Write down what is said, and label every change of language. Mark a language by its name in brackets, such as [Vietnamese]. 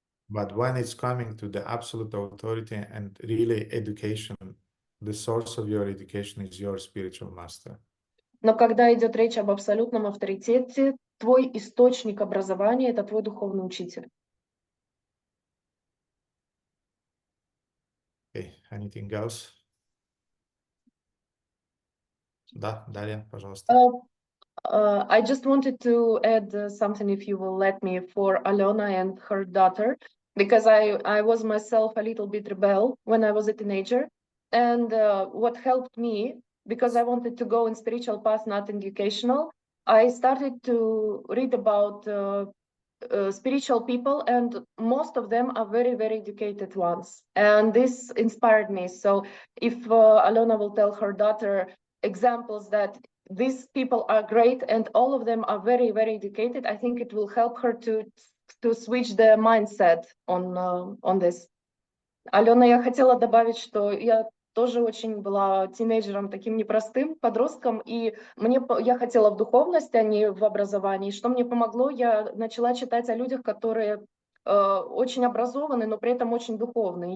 [English] But when it's coming to the absolute authority and really education, the source of your education is your spiritual master. [Russian] Но когда идет речь об абсолютном авторитете, твой источник образования – это твой духовный учитель. [English] Okay, anything else? [Russian] Да, Дарья, пожалуйста. [English] I just wanted to add something, if you will let me, for Alona and her daughter, because I was myself a little bit rebel when I was a teenager. And what helped me, because I wanted to go in spiritual path, not educational, I started to read about spiritual people, and most of them are very, very educated ones. And this inspired me. So if Alona will tell her daughter examples that these people are great and all of them are very, very educated, I think it will help her to switch the mindset on this. [Russian] Алена, я хотела добавить, что я тоже очень была тинейджером, таким непростым подростком, и я хотела в духовность, а не в образовании. Что мне помогло, я начала читать о людях, которые очень образованы, но при этом очень духовные.